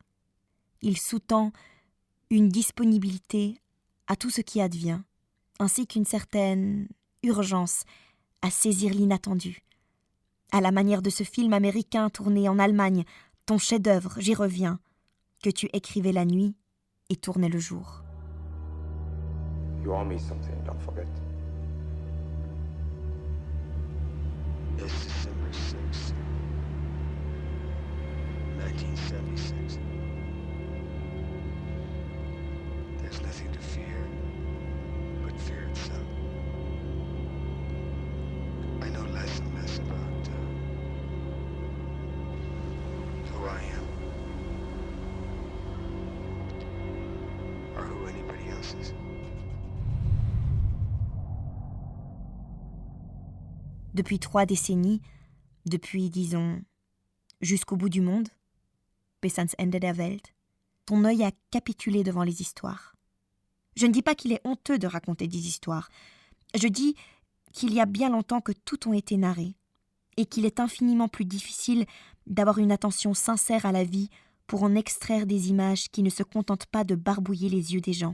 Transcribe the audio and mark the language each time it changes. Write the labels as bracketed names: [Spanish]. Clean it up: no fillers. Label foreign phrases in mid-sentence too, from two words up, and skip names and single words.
[French] Il sous-tend une disponibilité à tout ce qui advient, ainsi qu'une certaine urgence à saisir l'inattendu. À la manière de ce film américain tourné en Allemagne, ton chef-d'œuvre, j'y reviens, que tu écrivais la nuit et tournais le jour. [English] You owe me something, don't forget. It's December 6th, 1976. There's nothing to fear but fear itself. I know less and less about who I am or who anybody else is. [French] Depuis 3 décennies, depuis, disons, jusqu'au bout du monde, [German] bis ans Ende der Welt, [French] ton œil a capitulé devant les histoires. Je ne dis pas qu'il est honteux de raconter des histoires. Je dis qu'il y a bien longtemps que toutes ont été narrées, et qu'il est infiniment plus difficile d'avoir une attention sincère à la vie pour en extraire des images qui ne se contentent pas de barbouiller les yeux des gens.